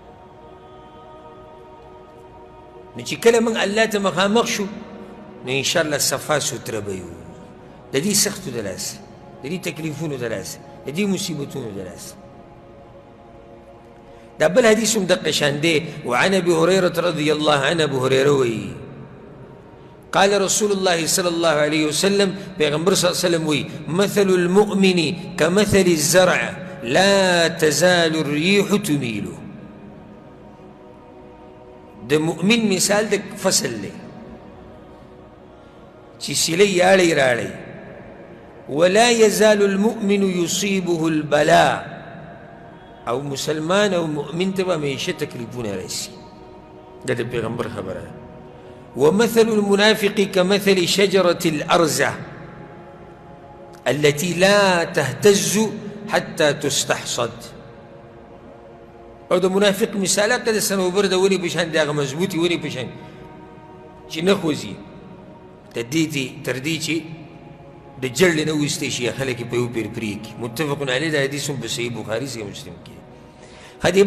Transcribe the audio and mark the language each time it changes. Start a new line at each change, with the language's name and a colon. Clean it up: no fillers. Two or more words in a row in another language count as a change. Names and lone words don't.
Pashto: نو چې کله موږ الله ته مخامخ شو نو انشاءالله صفا سوتره به یو د دې سختو د لاسه د دې تکلیفونو د لاسه د دې مصیبتونو د لاسه دا بل حدیث هم دقه شان دی
Arabic: وعن ابي هريره رضي الله عنه
Pashto: ابو هريره وی
Arabic: قال رسول الله صلى الله عليه وسلم
Pashto: پیغمبر
Arabic: صلی الله علیه وسلم
Pashto: وی
Arabic: مثل المؤمن كمثل الزرع لا تزال الريح تميله
Pashto: د مؤمن مثال د فصل دی چې سیلی یاړی راړی
Arabic: ولا يزال المؤمن يصيبه البلاء
Pashto: او مسلمان او مؤمن ته به همیشه تکلیفونه راشي. دا د پیغمبر خبره ده.
Arabic: ومثل المنافق كمثل شجرة الأرزة التي لا تهتز حتى تستحصد.
Pashto: او د منافق مثال هغه د صنوبر د ونې په شان د هغه مضبوطې ونې په شان چې نه خوځي تر دې چې د جړلې نه ویستی شي خلک یې په یو پیر پرېږدي.
Arabic: متفق علیه
Pashto: دا حدیث هم په صحیح بخاري صحیح مسلم کې دی.